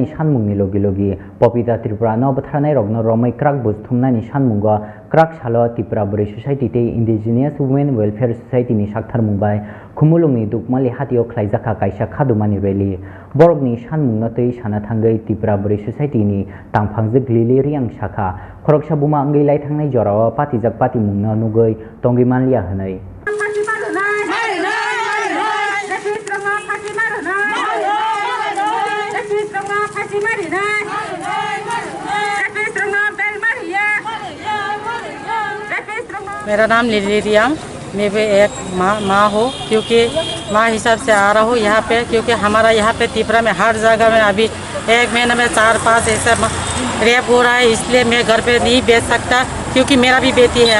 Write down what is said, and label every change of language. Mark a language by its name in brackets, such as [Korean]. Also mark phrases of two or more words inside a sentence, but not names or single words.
[Kok Borok] सानमुंनि लगे लगे पपिता त्रिपुरानो बथारनाय रगनो रमै क्राक बुथुमनानि सानमुंगो क्राक सालो त्रिपुरा बुरै सोसाइटि ते इन्डिजिनियास वुमेन वेलफेयार सोसाइटिनि साक्थार मुंबाय खुमुलुंनि दुकमालि हातिओ खलायजाखा कायसा खादुमानि रेलि बरकनि सानमुंनो तै साना थांगै त्रिपुरा बुरै सोसाइटिनि तांफांजो ग्लिलि रियां शाखा खरकसा बुमा अंगै लायथांनाय जराव पातिजाक पाति मुंनो नुगै तंगिमानलिया होनै [Hindi] मेरा नाम लिलिरियम, मैं भी एक माँ हूँ, क्योंकि माँ हिसाब से आ रहा हूँ यहाँ पे, क्योंकि हमारा यहाँ पे त्रिपुरा में हर जगह में अभी 1 महीने में 4-5 ऐसा रेप हो रहा है, इसलिए मैं घर पे नहीं बेच सकता, क्योंकि मेरा भी बेटी है।